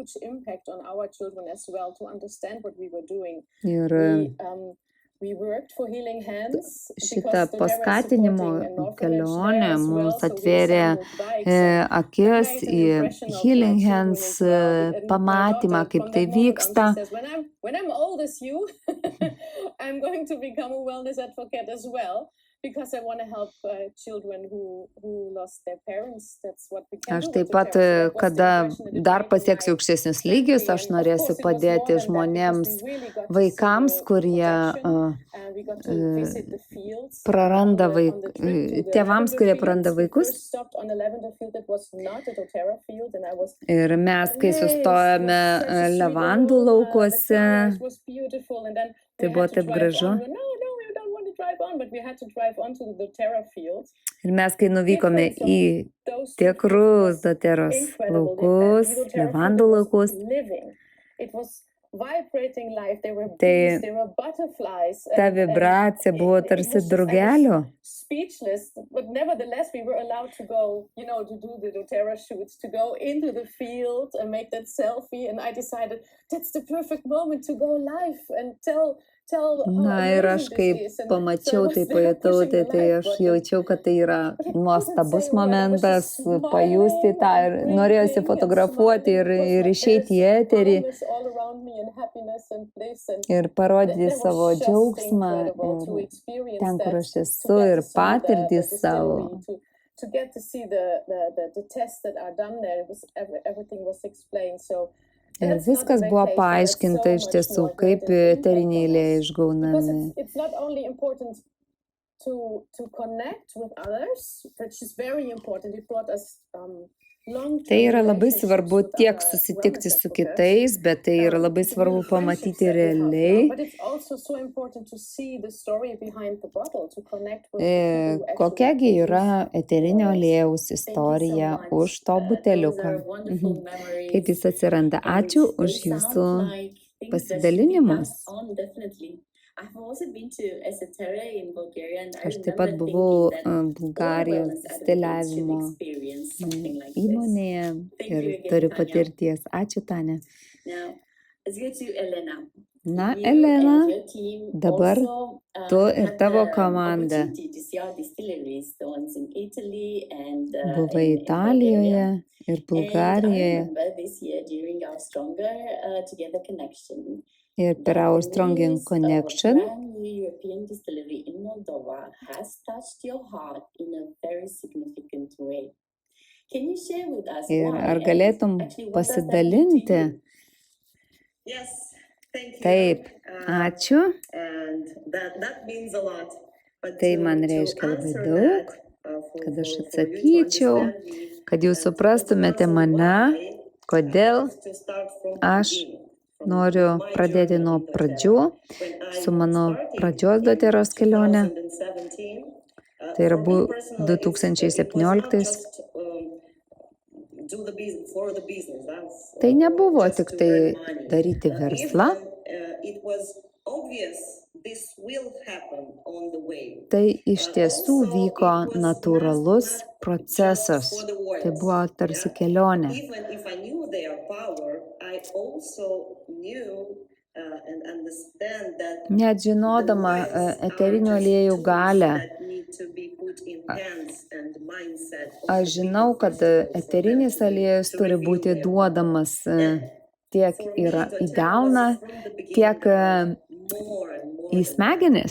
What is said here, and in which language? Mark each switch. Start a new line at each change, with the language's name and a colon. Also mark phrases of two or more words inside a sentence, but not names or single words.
Lithuanian: Ir šitą paskatinimo kelionę mums atvėrė akis į Healing Hands pamatymą, kaip tai vyksta.
English: I'm going to become a wellness advocate as well, because I want to help children who lost their parents. That's what we can do.
Lithuanian: Aš taip pat, kada dar pasieksiu aukštesnius lygius, aš norėsiu padėti žmonėms, vaikams, kurie praranda tėvams, kurie praranda vaikus. Ir mes, kai sustojame levandų laukuose, tai buvo taip gražu. Ir mes, kai nuvykome į tikrus doTERROS laukus, levandų laukus,
English: vibrating life. They were
Lithuanian: Tai
English: bees, they were butterflies.
Lithuanian: ta vibracija buvo
English: it
Lithuanian: tarsi
English: was just, I was
Lithuanian: drugelių.
English: speechless, but nevertheless we were allowed to go, to do the doTERRA shoots, to go into the field and make that selfie, and I decided that's the perfect moment to go live and tell how
Lithuanian: Na ir aš
English: amazing
Lithuanian: kaip
English: this is. And
Lithuanian: pamačiau,
English: so I
Lithuanian: tai
English: was there
Lithuanian: pajutau,
English: pushing the
Lithuanian: tai
English: live
Lithuanian: aš
English: button.
Lithuanian: jaučiau, kad tai yra
English: But it wasn't
Lithuanian: nuostabus
English: saying well, I was
Lithuanian: momentas,
English: just
Lithuanian: pajusti tą ir
English: smiling and
Lithuanian: norėjosi
English: breathing and
Lithuanian: fotografuoti
English: smiling because
Lithuanian: ir
English: like
Lithuanian: išeiti į
English: there's
Lithuanian: eterį
English: calmness all around me and happiness and bliss and
Lithuanian: ir parodyti
English: that
Lithuanian: savo
English: was just
Lithuanian: džiaugsmą
English: incredible to
Lithuanian: ir
English: experience
Lithuanian: ten, kur
English: that,
Lithuanian: aš
English: to
Lithuanian: esu
English: get
Lithuanian: ir
English: to see
Lithuanian: patirtį
English: the
Lithuanian: savo.
English: distillery, to get to see the tests that are done there. It was everything was explained. So
Lithuanian: Ir
English: that's not
Lithuanian: viskas
English: the
Lithuanian: buvo
English: vacation. That's
Lithuanian: paaiškinta
English: so
Lithuanian: iš
English: much
Lithuanian: tiesų,
English: more
Lithuanian: kaip
English: great impact
Lithuanian: eteriniai
English: on
Lithuanian: aliejai
English: us. Because
Lithuanian: išgaunami.
English: it's not only important to connect with others, which is very important. It brought us long-term
Lithuanian: Tai yra labai
English: relationships
Lithuanian: svarbu
English: with
Lithuanian: tiek
English: other
Lithuanian: susitikti
English: wellness
Lithuanian: su
English: advocates.
Lithuanian: kitais, bet tai yra labai
English: The
Lithuanian: svarbu
English: real friendships
Lithuanian: pamatyti
English: that we have now,
Lithuanian: realiai,
English: but it's also so important to see the story behind the bottle, to connect with the people who
Lithuanian: kokiagi
English: actually
Lithuanian: yra
English: produce
Lithuanian: eterinio
English: oils.
Lithuanian: aliejaus
English: Thank you so
Lithuanian: istorija
English: much.
Lithuanian: už to buteliuko.
English: Those are wonderful memories,
Lithuanian: Kaip jis atsiranda.
English: and
Lithuanian: Ačiū
English: they
Lithuanian: už
English: sound
Lithuanian: jūsų
English: like things that should be
Lithuanian: pasidalinimus.
English: passed on, definitely. I've also been to Esoterra in Bulgaria, and I
Lithuanian: Aš taip
English: remember
Lithuanian: pat buvau
English: thinking that all
Lithuanian: Bulgarijos
English: wellness advocates should
Lithuanian: distiliavimo
English: experience something like this.
Lithuanian: įmonėje
English: Thank
Lithuanian: ir
English: you again,
Lithuanian: turiu
English: Tanya.
Lithuanian: patirties. Ačiū, Tania.
English: Now, let's go to Elena.
Lithuanian: Na,
English: You
Lithuanian: Elena,
English: and your team
Lithuanian: dabar
English: also
Lithuanian: tu ir
English: had
Lithuanian: tavo
English: the
Lithuanian: komanda
English: opportunity to see our distilleries, the ones in Italy and
Lithuanian: buvai
English: in
Lithuanian: Italijoje
English: Bulgaria.
Lithuanian: ir
English: And I
Lithuanian: Bulgarijoje
English: remember this year during our Stronger Together connection,
Lithuanian: ir per
English: that our the Stronging news of a Connection. brand new European distillery in Moldova has touched your heart in a very significant way. Can you share with us
Lithuanian: Ir
English: why
Lithuanian: ar
English: and
Lithuanian: galėtum
English: actually what does that mean to
Lithuanian: pasidalinti?
English: you? Yes, thank you.
Lithuanian: Taip, ačiū.
English: And that means a lot. But
Lithuanian: Tai man
English: to
Lithuanian: reiškia labai
English: answer
Lithuanian: daug,
English: that,
Lithuanian: kad aš
English: for you to
Lithuanian: atsakyčiau,
English: understand me,
Lithuanian: kad jūs
English: to
Lithuanian: suprastumėte
English: answer
Lithuanian: mane,
English: why,
Lithuanian: kodėl
English: I have to start from the
Lithuanian: aš
English: beginning, from
Lithuanian: noriu
English: my
Lithuanian: pradėti
English: journey
Lithuanian: nuo
English: in
Lithuanian: pradžių,
English: doTERRA. When I
Lithuanian: su mano
English: started
Lithuanian: pradžios
English: in
Lithuanian: doTERRos kelionė.
English: 2017,
Lithuanian: Tai yra
English: for me personally, it was not
Lithuanian: 2017.
English: just do the business for the business. That's
Lithuanian: Tai nebuvo
English: just
Lithuanian: tik
English: to
Lithuanian: tai
English: earn money.
Lithuanian: daryti verslą,
English: Even it was obvious this will happen on the way.
Lithuanian: tai iš tiesų vyko natūralus procesas. Tai buvo tarsi kelionė.
English: Even if I knew their power, I also knew and understand that
Lithuanian: Net žinodama eterinių aliejų galę, aš žinau, kad eterinis aliejus turi būti duodamas tiek į delną, tiek į smegenis.